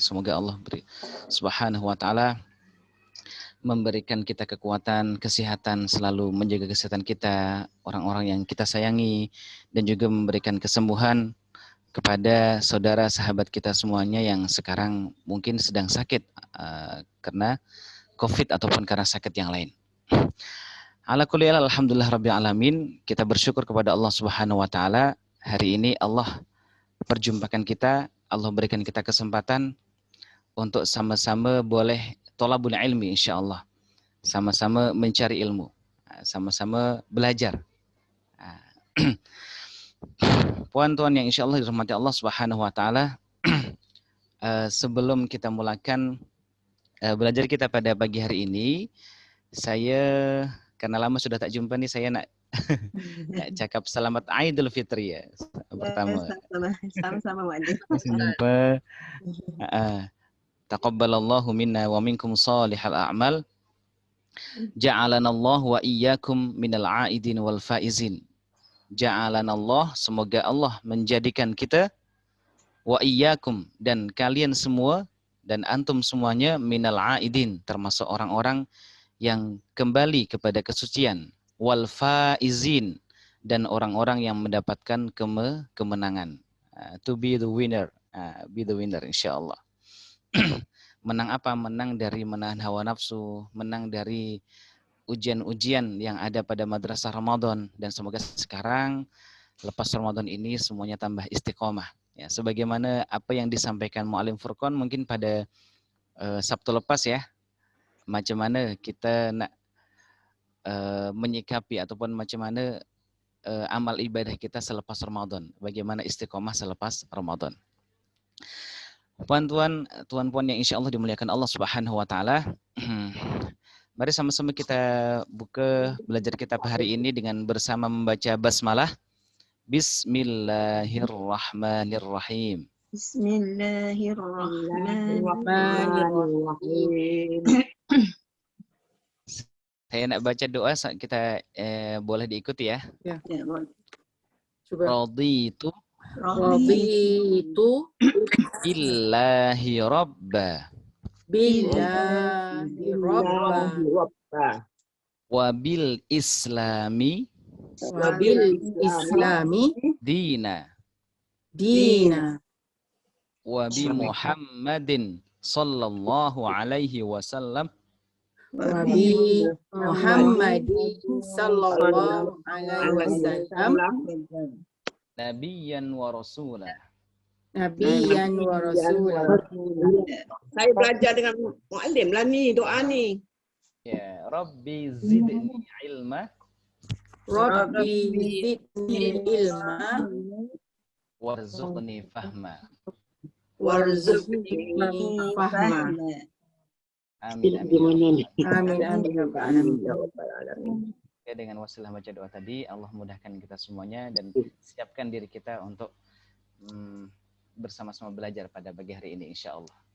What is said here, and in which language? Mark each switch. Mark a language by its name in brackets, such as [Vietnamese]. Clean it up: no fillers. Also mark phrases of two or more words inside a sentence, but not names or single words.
[Malay] Semoga Allah [Arabic] سبحانه وتعالى [Malay] memberikan kita kekuatan, kesehatan, selalu menjaga kesehatan kita, orang-orang yang kita sayangi, dan juga memberikan kesembuhan kepada saudara sahabat kita semuanya yang sekarang mungkin sedang sakit karena COVID ataupun karena sakit yang lain. [Arabic] على كل حال، الحمد لله رب العالمين, [Malay] kita bersyukur kepada Allah [Arabic] سبحانه وتعالى. [Malay] Hari ini Allah perjumpakan kita, Allah berikan kita kesempatan untuk sama-sama boleh [Arabic] طلب العلم [Malay] insyaallah. Sama-sama mencari ilmu, sama-sama belajar. Puan-tuan yang [Arabic] إن شاء الله [Malay] dirahmati Allah [Arabic] سبحانه وتعالى, [Malay] sebelum kita mulakan belajar kita pada pagi hari ini, saya karena lama sudah tak jumpa nih, saya nak cakap selamat Aidul Fitri ya pertama. Sama-sama Wali. Jumpa. [Arabic] تقبل الله منا ومنكم صالح الأعمال. جعلنا الله وإياكم من العائدين والفائزين. [Malay] Ja'alanallah, semoga Allah menjadikan kita, [Arabic] وإياكم, [Malay] dan kalian semua dan antum semuanya, [Arabic] من العائدين, [Malay] termasuk orang-orang yang kembali kepada kesucian, [Arabic] والفائزين, [Malay] dan orang-orang yang mendapatkan kemenangan. [English] To be the winner, [Malay] insyaallah. Menang apa? Menang dari menahan hawa nafsu, menang dari ujian-ujian yang ada pada madrasah Ramadan, dan semoga sekarang lepas Ramadan ini semuanya tambah istiqomah ya, sebagaimana apa yang disampaikan Mu'alim Furqan mungkin pada Sabtu lepas ya, macam mana kita nak menyikapi ataupun macam mana amal ibadah kita selepas Ramadan, bagaimana istiqomah selepas Ramadan. Puan-puan, tuan-puan yang [Arabic] إن شاء الله [Malay] dimuliakan Allah [Arabic] سبحانه وتعالى, [Malay] mari sama-sama kita buka belajar kitab hari ini dengan bersama membaca basmalah. [Arabic] بسم الله الرحمن الرحيم. بسم الله الرحمن الرحيم. [Malay] Saya nak baca doa, kita boleh diikuti ya. Ya. Coba. [Arabic] رضيت بالله ربا وبالإسلام دينا وبمحمد صلى الله عليه وسلم نبيا ورسولا. [Malay] Saya belajar dengan muallim lah ni doa ni. Ya, [Arabic] رب زدني علما وارزقني فهما. آمين آمين. [Malay] Ya, dengan wasilah baca doa tadi, Allah mudahkan kita semuanya dan siapkan diri kita untuk bersama-sama belajar pada pagi hari ini [Arabic] إن شاء الله.